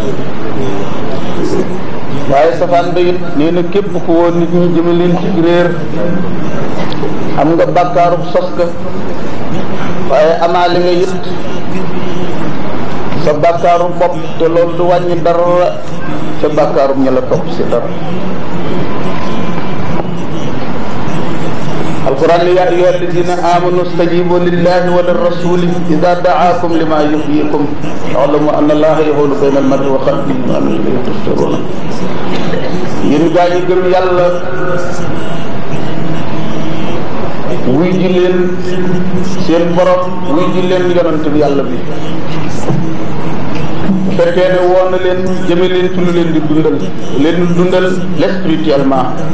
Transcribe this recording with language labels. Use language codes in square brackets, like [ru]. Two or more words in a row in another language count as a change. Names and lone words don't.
[wo] waaye safaan ba it nee na képp ku woo nit ñi jëme leen ci réer am nga bàkkaaru sos ga waaye amaale nga it sa bàkkaaru bopp te loolu du wàññi dara sa bàkkaaru ña la topp si dara. [ar] القرآن يا أيها الذين آمنوا استجيبوا لله وللرسول إذا دعاكم لما يحييكم واعلموا أن الله يحول بين المرء وقلبه وأنه إليه تحشرون. [wo] yéen gaa ñi gëm yàlla wuy ji leen seen borom wuy ji leen yonent bi yàlla bi bu fekkee ne woon na leen jëme leen ci lu leen di dundal spirituellement.